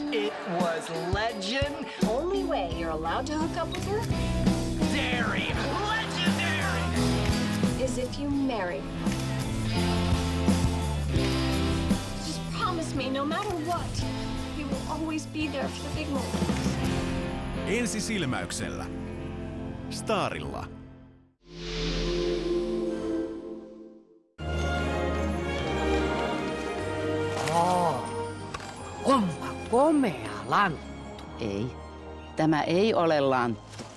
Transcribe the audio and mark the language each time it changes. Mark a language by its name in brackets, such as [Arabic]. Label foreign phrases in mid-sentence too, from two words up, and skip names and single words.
[English] It was legend. Only way you're allowed to hook up with her Legendary. is if you marry her. Just promise me, no matter what, you will always be there for the big moments. [Finnish] Ensi silmäyksellä. Starilla. Onpa komea lanttu. Ei, tämä ei ole lanttu.